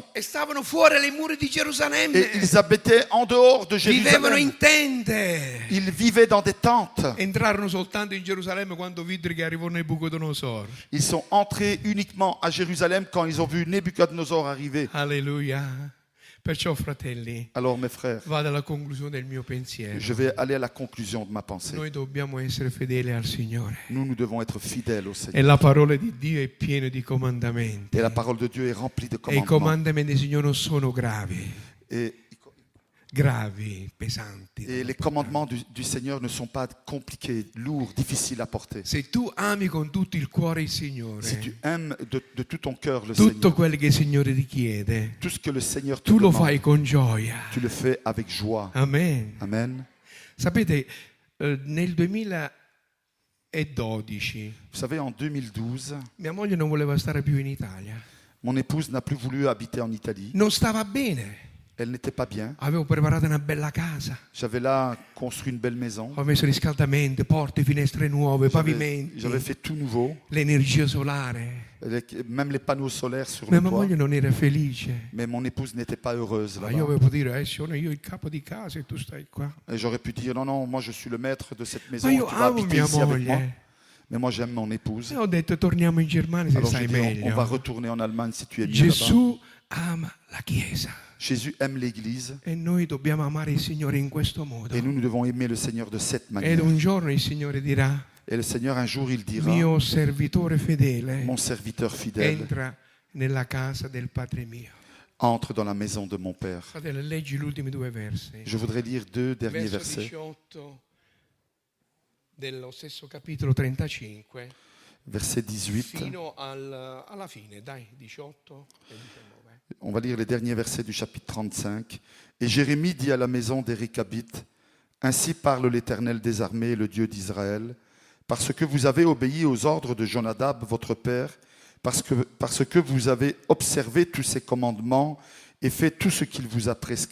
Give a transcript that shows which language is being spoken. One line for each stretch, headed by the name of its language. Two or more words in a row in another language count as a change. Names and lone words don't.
Italian: E stavano fuori le mura di
French: Et
Italian: Gerusalemme.
French: ils habitaient en dehors de
Italian: Vivevano
French: Jérusalem.
Italian: in tende.
French: Ils vivaient dans des tentes.
Italian: Entrarono soltanto in Gerusalemme quando videro che arrivò Nabucodonosor.
French: Ils sont entrés uniquement à Jérusalem quand ils ont vu Nebuchadnezzar arriver.
Italian: Alleluia. Perciò, fratelli,
French: Alors mes frères,
Italian: vado alla conclusione del mio pensiero.
French: je vais aller à la conclusion de ma pensée.
Italian: Noi dobbiamo essere fedeli al Signore.
French: Nous devons être fidèles au Seigneur.
Italian: E la parola di Dio è piena di comandamenti.
French: Et la parole de Dieu est remplie de
Italian: E i
French: commandements.
Italian: comandamenti del Signore non sono gravi,
French: Et
Italian: pesanti.
French: les commandements du Seigneur ne sont pas compliqués, lourds, difficiles à porter.
Italian: Se tu ami con tutto il cuore il Signore,
French: Si tu aimes de tout ton cœur le
Italian: tutto
French: Seigneur,
Italian: quello che il Signore ti chiede,
French: tout ce que le Seigneur te
Italian: tu lo
French: demande,
Italian: fai con gioia.
French: tu le fais avec joie.
Italian: Amen.
French: Amen.
Italian: Sapete, nel 2012
French: Vous savez, en 2012,
Italian: mia moglie non voleva stare più in Italia.
French: mon épouse n'a plus voulu habiter en Italie.
Italian: Non stava bene.
French: Elle n'était pas bien.
Italian: Avevo preparato una bella casa.
French: J'avais là construit une belle maison.
Italian: Ho messo riscaldamento, porte, finestre nuove, pavimenti,
French: J'avais fait tout nouveau.
Italian: l'energia solare.
French: Même les panneaux solaires sur
Italian: Ma
French: le
Italian: mia
French: toit.
Italian: moglie non era felice.
French: Mais mon épouse n'était pas heureuse
Italian: Ma io
French: là-bas.
Italian: avevo dire, sono io il capo di casa e tu stai qua.
French: Et j'aurais pu dire, non, non, moi je suis le maître de cette maison.
Italian: Ma
French: Tu
Italian: io
French: vas
Italian: amo
French: habiter
Italian: mia
French: ici avec moi.
Italian: moglie.
French: Mais moi j'aime mon épouse.
Italian: E ho detto, torniamo in Germania se
French: Alors
Italian: stai
French: j'ai dit, on va
Italian: meglio.
French: retourner en Allemagne si tu es mieux là-bas.
Italian: Gesù ama la Chiesa.
French: Jésus aime l'Église
Italian: E noi dobbiamo amare il Signore in questo modo.
French: et nous devons aimer le Seigneur de cette
Italian: Ed
French: manière.
Italian: un giorno il Signore dirà,
French: Et le Seigneur, un jour, il dira,
Italian: mio servitore fedele,
French: mon serviteur fidèle
Italian: entra nella casa del Padre mio.
French: entre dans la maison de mon Père.
Italian: Fratello, leggi gli ultimi due versi.
French: Je voudrais lire deux derniers
Italian: Verso
French: versets.
Italian: 18 dello stesso capitolo 35
French: Verset 18.
Italian: fino alla fine, dai, 18 e 19.
French: On va lire les derniers versets du chapitre 35. Et Jérémie dit à la maison des Récabites, ainsi parle l'Éternel des armées, le Dieu d'Israël, parce que vous avez obéi aux ordres de Jonadab, votre père, parce que vous avez observé tous ses commandements et fait tout ce qu'il vous a prescrit.